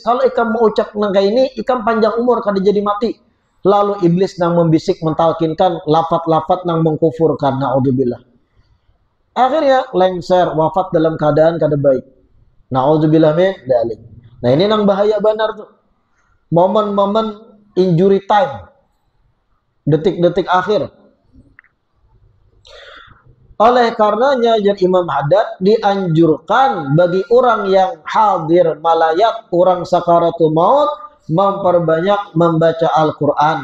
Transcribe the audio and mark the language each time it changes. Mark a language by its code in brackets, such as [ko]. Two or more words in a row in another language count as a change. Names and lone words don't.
[bjn] Kalau ikam mau ucap kayak ini, ikam panjang umur kada jadi mati. Lalu iblis nang membisik, mentalkinkan lafat-lafat nang mengkufurkan. [ar] Na'udzubillah. [bjn] Akhirnya lengser, wafat dalam keadaan kada baik. [ar] Na'udzubillah min dzalik. [bjn] Nah, ini nang bahaya benar tuh. [id] Momen-momen [en] injury time. [id] Detik-detik akhir. Oleh karenanya, jadi Imam Haddad dianjurkan bagi orang yang hadir malayat, orang sakaratul maut, memperbanyak membaca Al-Quran.